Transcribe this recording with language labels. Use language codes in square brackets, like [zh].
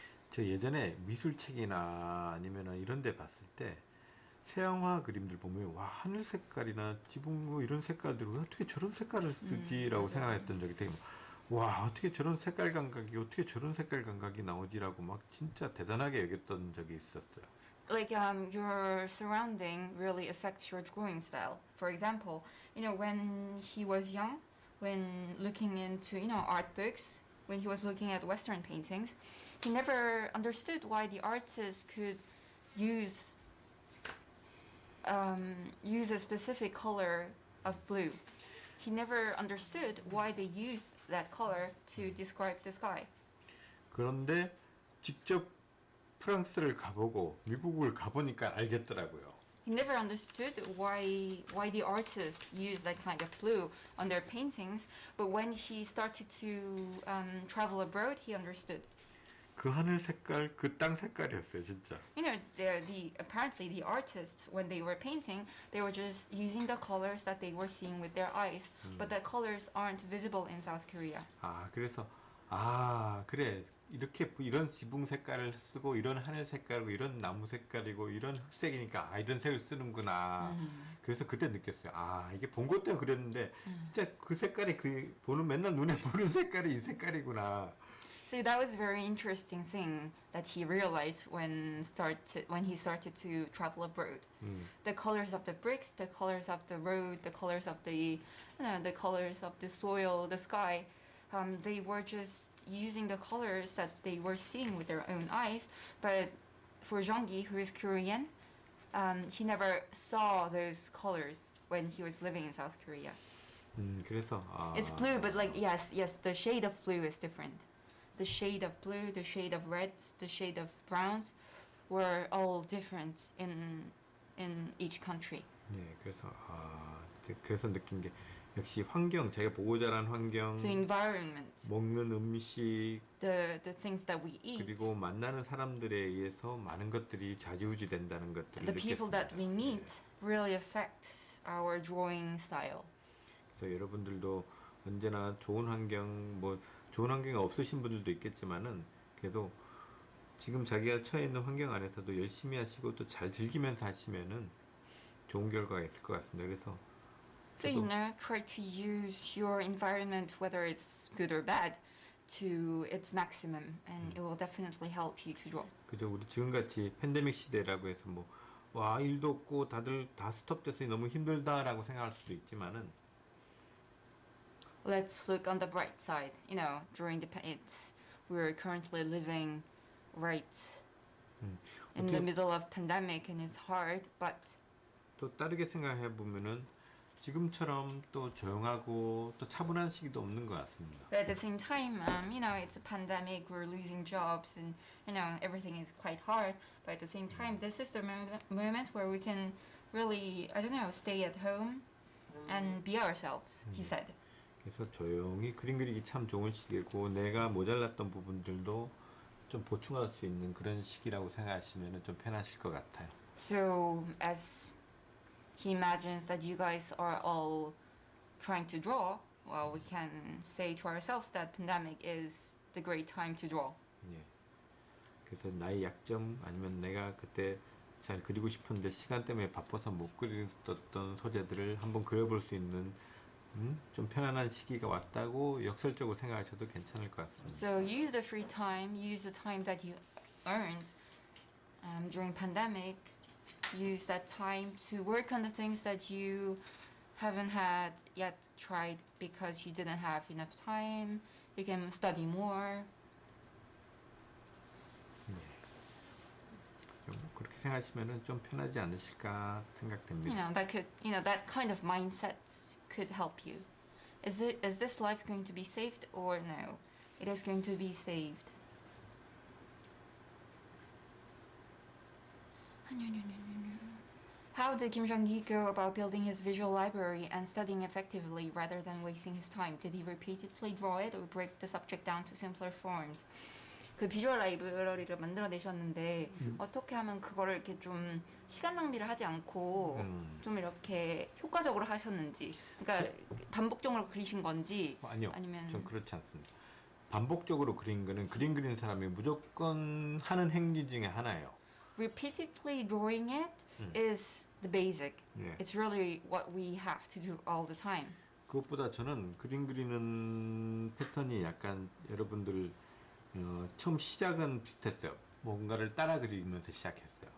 [ko] 저 예전에 미술책이나 아니면은 이런 데 봤을 때 서양화 그림들 보면 와 하늘 색깔이나 지붕 뭐 이런 색깔들이 왜 어떻게 저런 색깔을 쓰지라고 맞아요. 생각했던 적이 되게 와 어떻게 저런 색깔 감각이 어떻게 저런 색깔 감각이 나오지라고 막 진짜 대단하게 여겼던 적이 있었어요. [en] Like your surrounding really affects your drawing style. For example, you know, when he was young, when looking into, you know, art books, when he was looking at Western paintings, he never understood why the artists could use a specific color of blue. He never understood why they used that color to describe the sky. [ko] 그런데 직접 프랑스를 가보고 미국을 가보니까 알겠더라고요. [en] He never understood why the artists use that kind of blue on their paintings, but when he started to travel abroad, he understood. [ko] 그 하늘 색깔, 그 땅 색깔이었어요, 진짜. [en] You know, apparently the artists, when they were painting, they were just using the colors that they were seeing with their eyes, but the colors aren't visible in South Korea. [ko] 그래서 그래. 이렇게 이런 지붕 색깔을 쓰고 이런 하늘 색깔이고 이런 나무 색깔이고 이런 흑색이니까 이런 색을 쓰는구나. 그래서 그때 느꼈어요. 이게 본 것 때문에 그랬는데 진짜 그 색깔이 그 보는 맨날 눈에 보는 색깔이 이 색깔이구나. [en] So that was a very interesting thing that he realized when he started to travel abroad. The colors of the bricks, the colors of the road, the colors of the the colors of the soil, the sky. They were just using the colors that they were seeing with their own eyes. But for Jeonggi, who is Korean, he never saw those colors when he was living in South Korea. [ko] 그래서 [en] It's blue, but like yes, the shade of blue is different. The shade of blue, the shade of reds, the shade of browns were all different in each country. [ko] 네, 그래서 느낀 게 역시 환경, 제가 보고 자란 환경, [en] So environment, [ko] 먹는 음식, [en] the things that we eat, [ko] 그리고 만나는 사람들에 의해서 많은 것들이 좌지우지 된다는 것들을 [en] the people [ko] 느꼈습니다. [en] that we meet really affects our drawing style. [ko] 그래서 여러분들도 언제나 좋은 환경, 뭐 좋은 환경이 없으신 분들도 있겠지만은 그래도 지금 자기가 처해 있는 환경 안에서도 열심히 하시고 또 잘 즐기면서 하시면은 좋은 결과가 있을 것 같습니다. 그래서 [en] So try to use your environment, whether it's good or bad, to its maximum, and it will definitely help you to draw. [ko] 그죠? 우리 지금같이 팬데믹 시대라고 해서 뭐 와 일도 없고 다들 다 스톱돼서 너무 힘들다라고 생각할 수도 있지만은 [en] Let's look on the bright side. During we're currently living right in the [ko] 어떻게- [en] middle of pandemic, and it's hard. But [ko] 또 다르게 생각해 보면은 지금처럼 또 조용하고 또 차분한 시기도 없는 것 같습니다. [en] at the same time, it's a pandemic. We're losing jobs, and everything is quite hard. But at the same time, this is the moment where we can really, stay at home and be ourselves. He said. [ko] 그래서 조용히 그림 그리기 참 좋은 시기고 내가 모자랐던 부분들도 좀 보충할 수 있는 그런 시기라고 생각하시면 좀 편하실 것 같아요. [en] So as he imagines that you guys are all trying to draw, well, we can say to ourselves that pandemic is the great time to draw. [ko] 예. 그래서 나의 약점 아니면 내가 그때 잘 그리고 싶은데 시간 때문에 바빠서 못 그렸던 소재들을 한번 그려볼 수 있는 좀 편안한 시기가 왔다고 역설적으로 생각하셔도 괜찮을 것 같습니다. [en] So use the free time, use the time that you earned during pandemic. Use that time to work on the things that you haven't had yet tried because you didn't have enough time. You can study more. [ko] 좀 그렇게 생각하시면 좀 편하지 않으실까 생각됩니다. [en] That kind of mindset could help you. Is this life going to be saved or no? It is going to be saved. How did Kim Jong-gi go about building his visual library and studying effectively rather than wasting his time? Did he repeatedly draw it or break the subject down to simpler forms? [ko] 그 비주얼 라이브러리를 만들어내셨는데 어떻게 하면 그거를 이렇게 좀 시간 낭비를 하지 않고 좀 이렇게 효과적으로 하셨는지, 그러니까 반복적으로 그리신 건지 아니요, 아니면 전 그렇지 않습니다. 반복적으로 그린 거는 그림 그리는 사람이 무조건 하는 행위 중에 하나예요. [en] repeatedly drawing it is the basic. [ko] 예. [en] It's really what we have to do all the time. [ko] 그것보다 저는 그림 그리는 패턴이 약간 여러분들 처음 시작은 비슷했어요. 뭔가를 따라 그리면서 시작했어요.